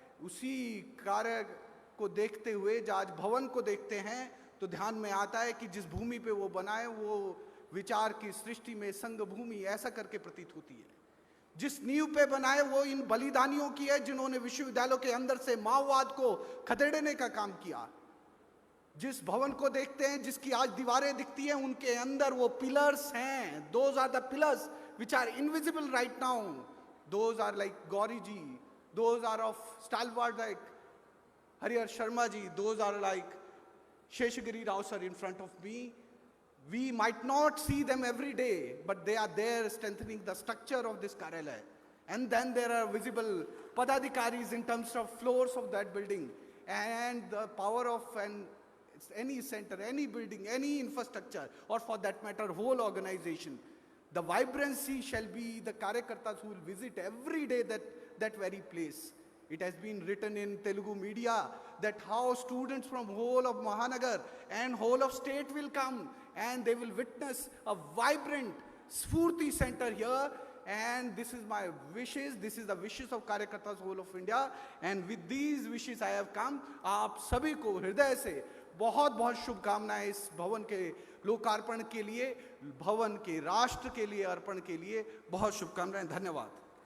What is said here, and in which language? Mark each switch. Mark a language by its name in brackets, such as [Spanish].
[Hindi] उसी कार्य को देखते हुए आज भवन को देखते हैं तो ध्यान में आता है कि जिस भूमि पे वो बनाए वो विचार की सृष्टि में संघ भूमि ऐसा करके प्रतीत होती है। जिस नींव पे बनाए वो इन बलिदानियों की है जिन्होंने विश्वविद्यालयों के अंदर से माओवाद को खदेड़ने का काम किया। जिस भवन को देखते हैं, जिसकी आज दीवारें दिखती हैं, उनके अंदर वो पिलर्स हैं। [English] Those are the pillars which are invisible right now. Those are like Gauri ji, those are of stalwart like Harihar Sharma ji, those are like Sheshagiri Rao sir in front of me. We might not see them every day, but they are there strengthening the structure of this Karyalaya. And then there are visible Padadhikaris in terms of floors of that building and the power of any center, any building, any infrastructure, or for that matter, whole organization. The vibrancy shall be the Karyakartas who will visit every day that very place. It has been written in Telugu media that how students from whole of Mahanagar and whole of state will come and they will witness a vibrant Sphurti center here. And this is my wishes, this is the wishes of Karyakartas whole of India. And with these wishes I have come. [Hindi] आप सभी को हृदय से बहुत बहुत शुभकामनाएं इस भवन के लोकार्पण के लिए, भवन के राष्ट्र के लिए अर्पण के लिए बहुत शुभकामनाएं। धन्यवाद।